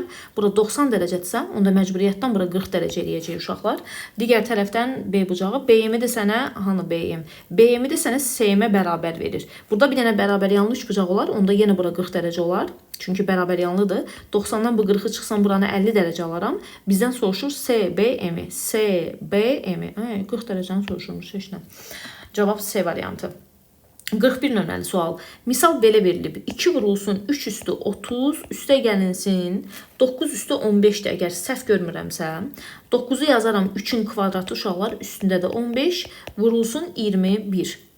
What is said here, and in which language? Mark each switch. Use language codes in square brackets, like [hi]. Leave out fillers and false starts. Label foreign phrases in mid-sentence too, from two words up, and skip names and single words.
[az] Bura 90 dərəcədirsə, onda məcburiyyətdən bura 40 dərəcə eləyəcək uşaqlar. Digər tərəfdən B bucağı, BM-i də sənə, hanı BM? BM-i də sənə SM-ə bərabər verir. Burada bir dənə bərabər yanlı üçbucaq olar, onda yenə bura 40 dərəcə olar. Çünki bərabər yanlıdır. 90-dan bu 40-ı çıxsam buranı 50 dərəcə alaram. Bizdən soruşur SBM-i. SBM-i. 40 dərəcəni soruşurmuş, heç nə. Cavab C variantı. 41 nömrəli sual. Misal belə verilib. 2 vurulsun 3 üstü 30, üstə gəlinsin 9 üstü 15-dir. Əgər səhv görmürəmsə, 9-u yazaram 3-ün kvadratı uşaqlar, üstündə də 15, vurulsun 21.